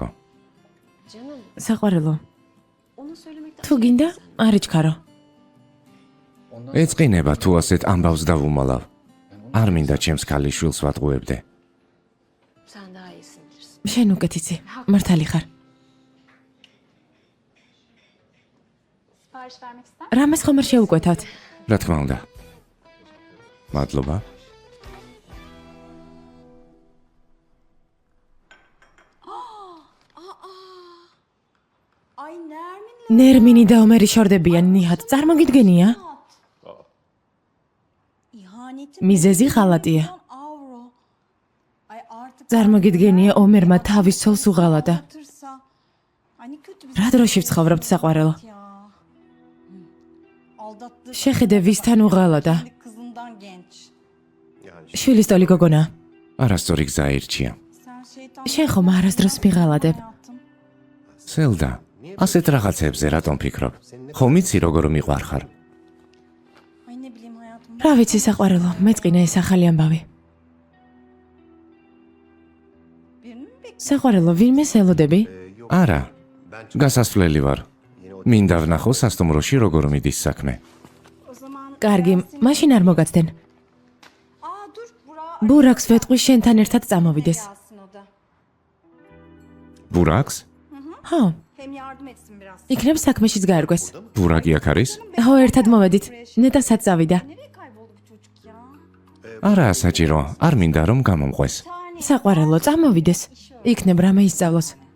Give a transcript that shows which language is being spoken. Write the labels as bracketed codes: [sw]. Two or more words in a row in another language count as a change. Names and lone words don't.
[ka] საყვარელო. თუ გინდა, არ იჩქარო. ეწყინება თუ ასეთ ამბავს დავუმალავ. არ მინდა ჩემს ქალიშვილს ვატყუებდე. შენ უკეთიცი, მართალი ხარ. [tr] Sipariş vermek ister [ka] რამეს ხომ არ შეუკვეთავთ? რა თქმა უნდა. მადლობა. [tr] Ay Nermin'le [ka] ნერმინი და ომერი შორდებიან ნიჰად, წარმოგიდგენია? [tr] ihaneti [ka] მიზეზი ღალატია. [tr] avro. Ay artık [ka] წარმოგიდგენია ომერმა თავის ცოლს უღალატა. [tr] atırsa. Ay ne kötü bir [ka] რა დროში ვცხოვრობთ საყვარელო? [tr] ya. Aldattığı [ka] შეხედე ვისთან უღალატა. [tr] şimdi kızından genç. [ka] შვილის ტოლი გოგონა. არასწორი გზა ირჩია. [tr] Sen şeytan [ka] შენ ხომ არასდროს მიღალატებ? [tr] hayatım. [ka] სელდა, ასეთ რაღაცებზე რატომ ფიქრობ? ხომ იცი როგორ მიყვარხარ? [tr] Ay ne bileyim hayatım. [ka] რა ვიცი საყვარელო, მეწყინა ეს ახალი ამბავი. [tr] Birini mi bekliyorsun? [ka] საყვარელო, ვინმეს ელოდები? არა. გასასვლელი ვარ. მინდა ვნახო სასტუმროში როგორ მიდის საქმე. [tr] O zaman [ka] კარგი, მაშინ არ მოგაცდენ. [tr] Aa dur Burak. [ka] ბურაკს ვეტყვი შენთან ერთად წამოვიდეს. [tr] Gelsin o da. [ka] ბურაკს? ხო, [tr] Hem yardım etsin biraz. [ka] იქნებ საქმეშიც გაერგვეს. ბურაკი აქ არის? ხო, ერთად მოვედით. ნეტასაც წავიდა. [tr] Nereye kayboldu bu çocuk ya? [ka] არა, საჭირო. არ მინდა რომ გამომყვეს. [tr] Tane. [ka] საყვარელო, წამოვიდეს. იქნებ რამე ისწავლოს.